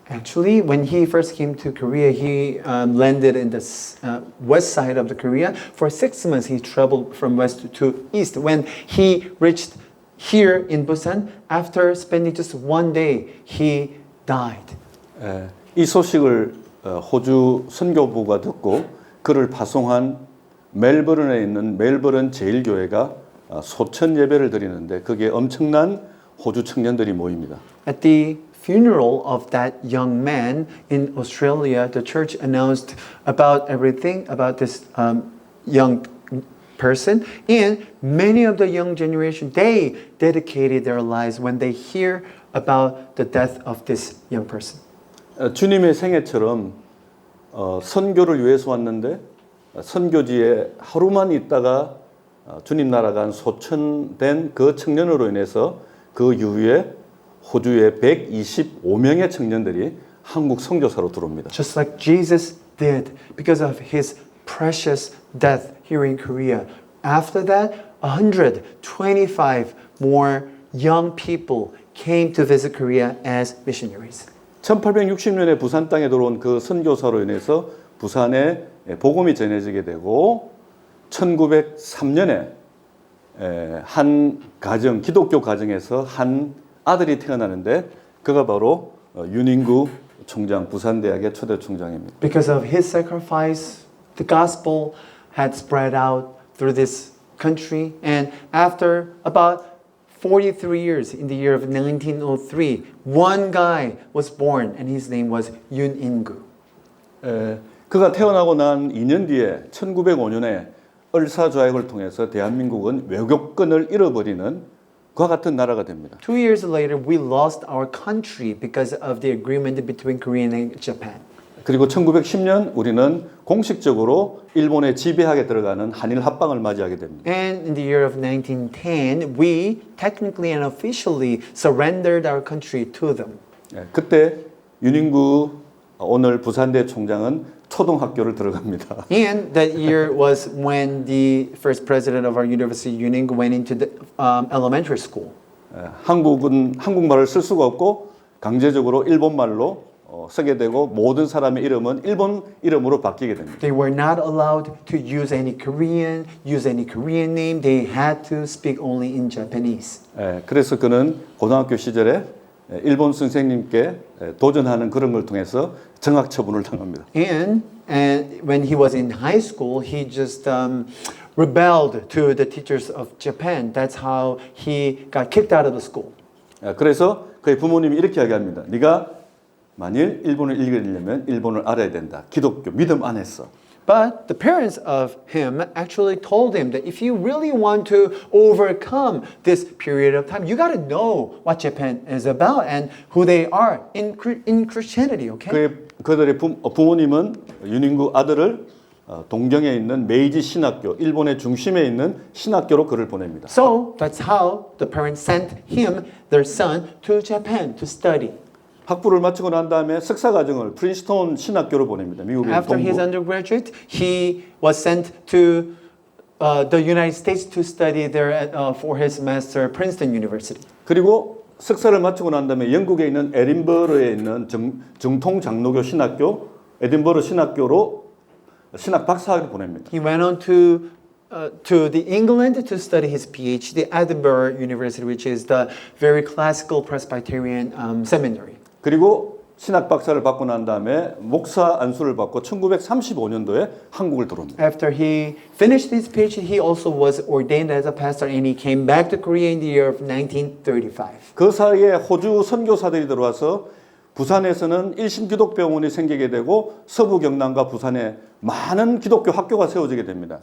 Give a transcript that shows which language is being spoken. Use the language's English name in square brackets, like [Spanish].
[English] Actually, when he first came to Korea, he landed in the west side of the Korea. For 6 months, he traveled from west to east. When he reached here in Busan, after spending just 1 day, he died. [Korean] 이 소식을 호주 선교부가 듣고 그를 파송한 멜버른에 있는 멜버른 제일교회가 소천 예배를 드리는데 거기에 엄청난 호주 청년들이 모입니다. [English] At the funeral of that young man in Australia, the church announced about everything about this young person, and many of the young generation, they dedicated their lives when they hear about the death of this young person. [Korean] 주님의 생애처럼 선교를 위해서 왔는데 선교지에 하루만 있다가 주님 나라간 소천된 그 청년으로 인해서 그 이후에 호주에 125명의 청년들이 한국 선교사로 들어옵니다. [English] Just like Jesus did because of his precious death here in Korea. After that, 125 more young people came to visit Korea as missionaries. [Korean] 1860년에 부산 땅에 들어온 그 선교사로 인해서 부산에 복음이 전해지게 되고 1903년에 한 가정, 기독교 가정에서 한 아들이 태어나는데 그가 바로 윤인구 총장, 부산대학의 초대 총장입니다. [English] Because of his sacrifice, the gospel had spread out through this country, and after about 43 years, in the year of 1903, one guy was born, and his name was Yoon In-gu. [Korean] 그가 태어나고 난 2년 뒤에 1905년에 을사조약을 통해서 대한민국은 외교권을 잃어버리는 그와 같은 나라가 됩니다. [English] 2 years later, we lost our country because of the agreement between Korea and Japan. [Korean] 그리고 1910년 우리는 공식적으로 일본의 지배하게 들어가는 한일 합방을 맞이하게 됩니다. [English] And in the year of 1910, we technically and officially surrendered our country to them. [Korean] 그때 윤인구 오늘 부산대 총장은 초등학교를 들어갑니다. [English] And that year was when the first president of our university, Yoon In-gu, went into the elementary school. [Korean] 한국은 한국말을 쓸 수가 없고 강제적으로 일본말로 쓰게 되고 모든 사람의 이름은 일본 이름으로 바뀌게 됩니다. [English] They were not allowed to use any Korean name. They had to speak only in Japanese. [Korean] 그래서 그는 고등학교 시절에 일본 선생님께 도전하는 그런 걸 통해서 정학 처분을 당합니다. [English] And when he was in high school, he just rebelled to the teachers of Japan. That's how he got kicked out of the school. [Korean] 그래서 그의 부모님이 이렇게 이야기합니다. 네가 만일 일본을 읽으려면 일본을 알아야 된다. 기독교 믿음 안에서. [English] But the parents of him actually told him that if you really want to overcome this period of time, you got to know what Japan is about and who they are in Christianity, okay? [Korean] 그들의 부모님은 윤인구 아들을 동경에 있는 메이지 신학교, 일본의 중심에 있는 신학교로 그를 보냅니다. [English] So that's how the parents sent him, their son, to Japan to study. [Korean] 학부를 마치고 난 다음에 석사 과정을 프린스톤 신학교로 보냅니다. 미국의 [English] After his [Korean] 동부. [English] undergraduate, he was sent to the United States to study there for his master at Princeton University. [Korean] 그리고 석사를 마치고 난 다음에 영국에 있는 에딘버러에 있는 정통 장로교 신학교 에딘버러 신학교로 신학 박사학위를 보냅니다. [English] He went on to the England to study his PhD at Edinburgh University, which is the very classical Presbyterian seminary. [Korean] 그리고 신학 박사를 받고 난 다음에 목사 안수를 받고 1935년도에 한국을 들어옵니다. [English] After he finished his PhD, he also was ordained as a pastor, and he came back to Korea in the year of 1935. [Korean] 그 사이에 호주 선교사들이 들어와서 부산에서는 일심 기독병원이 생기게 되고 서부 경남과 부산에 많은 기독교 학교가 세워지게 됩니다.